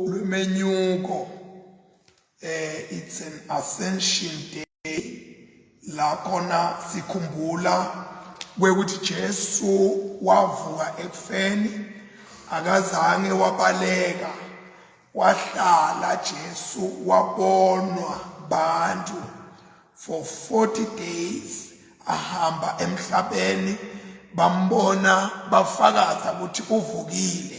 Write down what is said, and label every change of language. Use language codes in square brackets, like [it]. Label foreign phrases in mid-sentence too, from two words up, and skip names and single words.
[ss] lwemenyuko [en] it's an ascension day [ss] la khona sikhumbula kwekuthi Jesu wavuka ekufeni akazange wabaleka wahlala Jesu wabonwa bantu [en] for 40 days [ss] ahamba emhlabeni bambona bafakaza ukuthi uvukile.